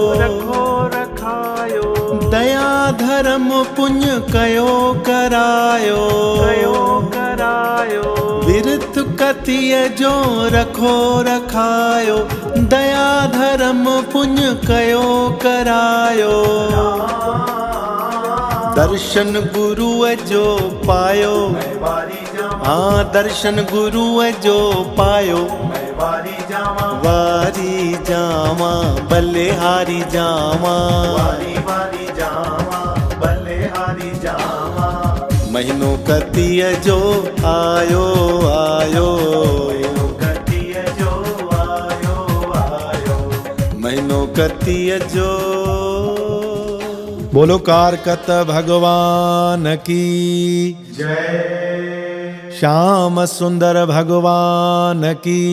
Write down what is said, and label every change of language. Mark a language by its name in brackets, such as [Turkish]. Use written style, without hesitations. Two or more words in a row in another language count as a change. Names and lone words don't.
[Sindhi] दया धर्म पुण्य कयो करायो, विर्त कतीअ जो रखो रखायो, दया धर्म पुण्य कयो करायो। दर्शन गुरुअ जो पायो, हाँ दर्शन गुरुअ जो पायो, वारी जावा बलिहारी जावा, महीनो कतीअ जो आयो आयो, महीनो कतीअ जो। [Hindi] बोलो कारकत भगवान की जय, श्याम सुंदर भगवान की